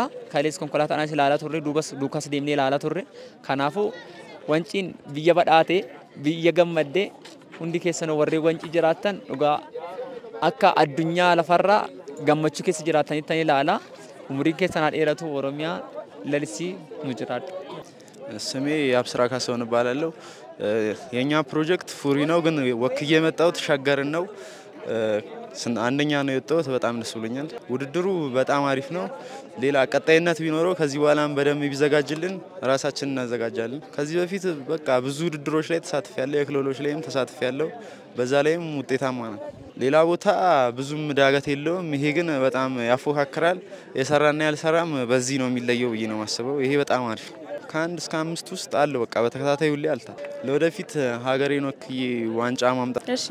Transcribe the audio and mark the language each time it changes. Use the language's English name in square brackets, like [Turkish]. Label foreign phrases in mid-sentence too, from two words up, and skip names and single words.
[Oromo] Kalees konkolaataan ilaalaa turre duukas deemnee ilaalaa turre. Kanaafuu wanciin biyya badhaatee biyya gammaddee hundi keessanuu warreen wancii jiraattan dhugaa akka addunyaa lafarraa gammachuu keessa jiraatanitti ilaala. Umuriin keessan dheeratu Oromiyaa lalisii nu jiraadha. [Amharic] ስሜ አብስራ ካሳሁን እባላለሁ። የኛ ፕሮጀክት ፉሪ ነው ግን ወክዬ የመጣሁት ሸገርን ነው። አንደኛ ነው የወጣሁት በጣም ደስ ብሎኛል። ውድድሩ በጣም አሪፍ ነው። ሌላ ቀጣይነት ቢኖረው ከዚህ በኋላም በደንብ ቢዘጋጅልን ራሳችንን እናዘጋጃለን። ከዚህ በፊት በቃ ብዙ ውድድሮች ላይ ተሳትፌያለሁ፣ የክልሎች ላይም ተሳትፌያለሁ። በዛ ላይም ውጤታማ ነን። ሌላ ቦታ ብዙም ዳገት የለውም። ይሄ ግን በጣም ያፎካክራል። የሰራና ያልሰራም በዚህ ነው የሚለየው ብዬ ነው የማስበው። ይሄ በጣም አሪፍ ነው። ከአንድ እስከ አምስት ውስጥ አለ በቃ በተከታታይ ሁሌ አልታ ለወደፊት ሀገሬን ወክዬ ዋንጫ ማምጣት።